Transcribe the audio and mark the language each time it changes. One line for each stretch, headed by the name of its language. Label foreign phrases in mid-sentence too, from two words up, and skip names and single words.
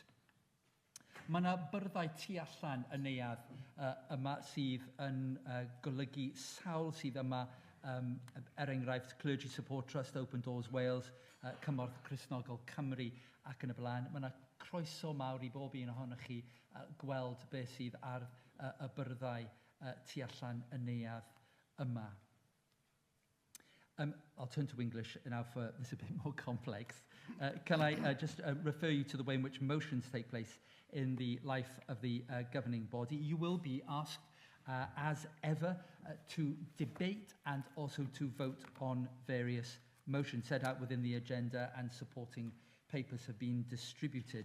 Welsh: Mae yna byrddau tu allan y neuadd yma sydd yn golygu sawl sydd yma enghraifft Clergy Support Trust, Open Doors Wales, Cymorth Cristnogol Cymru ac yn y blaen. Mae yna croeso mawr I bob un ohonoch chi gweld beth sydd ar y byrddau tu allan y neuadd yma.
English: I'll turn to English now for this a bit more complex. Can I just refer you to the way in which motions take place in the life of the governing body? You will be asked, as ever, to debate and also to vote on various motions set out within the agenda, and supporting papers have been distributed.